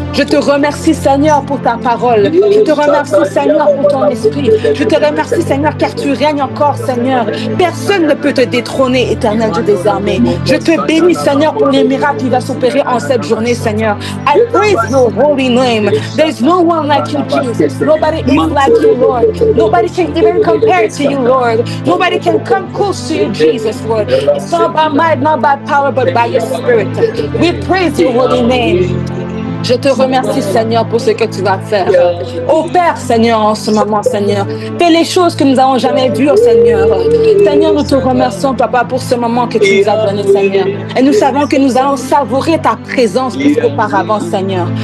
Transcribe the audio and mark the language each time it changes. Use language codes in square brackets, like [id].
[fr] Je te remercie, Seigneur, pour ta parole. Je te remercie, Seigneur, pour ton esprit. Je te remercie, Seigneur, car tu règnes encore, Seigneur. Personne ne peut te détrôner, éternel Dieu des armées. Je te bénis, Seigneur, pour les miracles qui vont s'opérer en cette journée, Seigneur. [en] I praise your holy name. There is no one like you, Jesus. Nobody is like you, Lord. Nobody can even compare to you, Lord. Nobody can come close to you, Jesus, Lord. It's not by might, not by power, but by your spirit. We praise your holy name. [fr] Je te remercie, Seigneur, pour ce que tu vas faire. Opère, Seigneur, en ce moment, Seigneur. Fais les choses que nous n'avons jamais vues, oh Seigneur. Seigneur, nous te remercions, Papa, pour ce moment que tu nous as donné, Seigneur. Et nous savons que nous allons savourer ta présence plus qu'auparavant, Seigneur.